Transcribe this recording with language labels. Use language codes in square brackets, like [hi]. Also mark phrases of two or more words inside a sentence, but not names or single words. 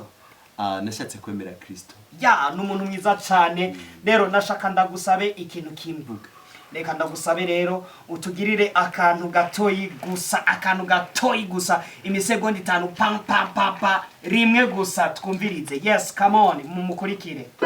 [rn] Nashatse kwemera Kristo. Ya, n'umuntu mwiza cyane. Rero nashaka ndagusabe ikintu kimvuga. Reka ndagusabe rero utugirire akantu gatoyi gusa imisegonda 5 pam pam pam pam rimwe gusa twumvirize. [en] Yes, come on, [rn] mumukurikire.